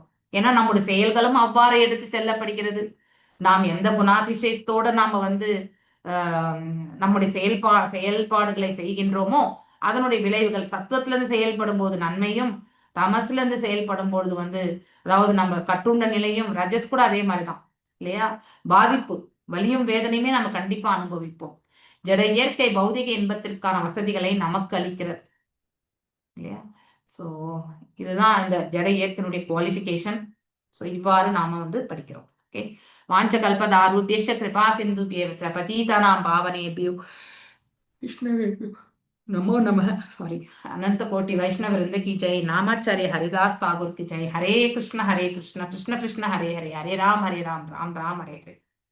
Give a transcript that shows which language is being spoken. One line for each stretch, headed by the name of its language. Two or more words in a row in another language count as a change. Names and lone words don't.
Tamil: ஏன்னா நம்முடைய செயல்களும் அவ்வாறு எடுத்து செல்லப்படுகிறது. நாம் எந்த குணாதிசயத்தோட நாம வந்து நம்முடைய செயல்பாடுகளை செய்கின்றோமோ அதனுடைய விளைவுகள் சத்துவத்துல இருந்து செயல்படும் போது நன்மையும், தமசுல இருந்து செயல்படும் பொழுது வந்து அதாவது நம்ம கட்டுண்ட நிலையும், ரஜஸ் கூட அதே மாதிரிதான் இல்லையா, பாதிப்பு வலியும் வேதனையுமே நம்ம கண்டிப்பா அனுபவிப்போம். ஜட இயற்கை பௌதிக இன்பத்திற்கான வசதிகளை நமக்கு அளிக்கிறது. இல்லையா? ஸோ இதுதான் இந்த ஜட இயக்கத்தினுடைய குவாலிஃபிகேஷன். ஸோ இவ்வாறு நாம வந்து படிக்கிறோம். ஓகே,
Sanskrit: वाञ्छा कल्पतरुभ्यश्च कृपा सिन्धुभ्येव च पतितानां पावनेभ्यो वैष्णवेभ्यो नमो नमः।
Hindi: सॉरी, अनंत कोटि वैष्णव वृंद की जय। नामाचार्य हरिदास ठाकुर की जय।
Sanskrit: हरे कृष्ण कृष्ण कृष्ण हरे हरे, हरे राम राम राम हरे हरे।